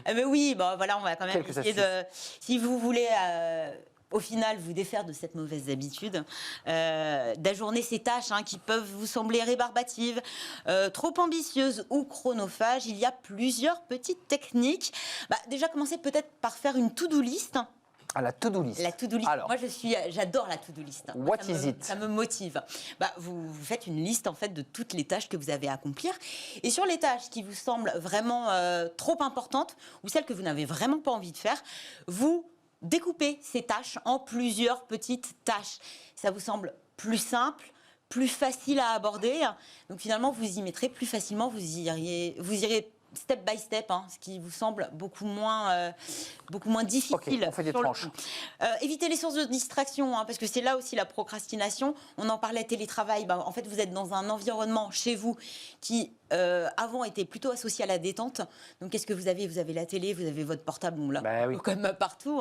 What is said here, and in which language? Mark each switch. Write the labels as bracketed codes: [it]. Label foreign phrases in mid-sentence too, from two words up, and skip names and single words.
[fr] Oui, on va quand même essayer de... Si vous voulez... au final, vous défaire de cette mauvaise habitude, d'ajourner ces tâches qui peuvent vous sembler rébarbatives, trop ambitieuses ou chronophages, il y a plusieurs petites techniques. Déjà, commencez peut-être par faire une [en] to-do list. [fr] À la [en] to-do list. [fr] La [en] to-do list. [fr] Alors, moi, j'adore la [en] to-do list. What is it? [fr] Ça me motive. Vous faites une liste en fait de toutes les tâches que vous avez à accomplir, et sur les tâches qui vous semblent vraiment trop importantes ou celles que vous n'avez vraiment pas envie de faire, vous découpez ces tâches en plusieurs petites tâches. Ça vous semble plus simple, plus facile à aborder. Donc finalement, vous y mettrez plus facilement. Vous irez [en] step by step, [fr] ce qui vous semble beaucoup moins difficile. Ok, on fait des tranches. Évitez les sources de distraction, parce que c'est là aussi la procrastination. On en parlait, télétravail. En fait, vous êtes dans un environnement chez vous qui, avant, était plutôt associé à la détente. Donc, qu'est-ce que vous avez? Vous avez la télé, vous avez votre portable, comme partout.